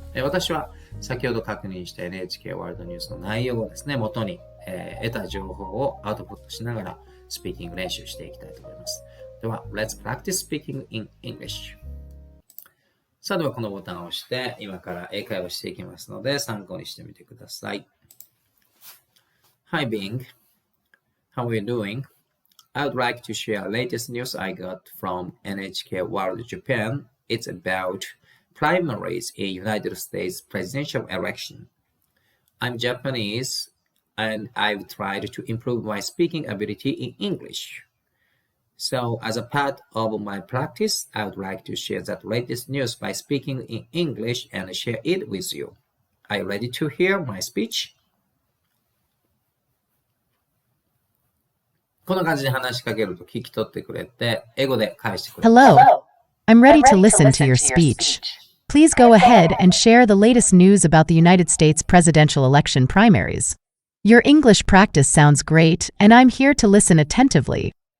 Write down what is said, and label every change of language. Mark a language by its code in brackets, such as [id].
[ja] 私は先ほど確認した NHK ワールドニュースの内容をですね、元に、得た情報をアウトプットしながらスピーキング練習していきたいと思います。 [en] では、Let's practice speaking in English。 [ja] さあ、ではこのボタンを押して今から英会話していきますので参考にしてみてください。 [en] Hi Bing, how are you doing? I would like to share latest news I got from NHK World Japan. It's about primaries in United States presidential election. I'm Japanese and I've tried to improve my speaking ability in English. So as a part of my practice, I would like to share that latest news by speaking in English and share it with you. Are you ready to hear my speech? [ja] こんな感じで話しかけると聞き取ってくれて、英語で返してくれる。 [en] Hello, I'm ready to listen to your speech. Please go ahead and share the latest news about the United States presidential election primaries. Your English practice sounds great, and I'm here to listen attentively.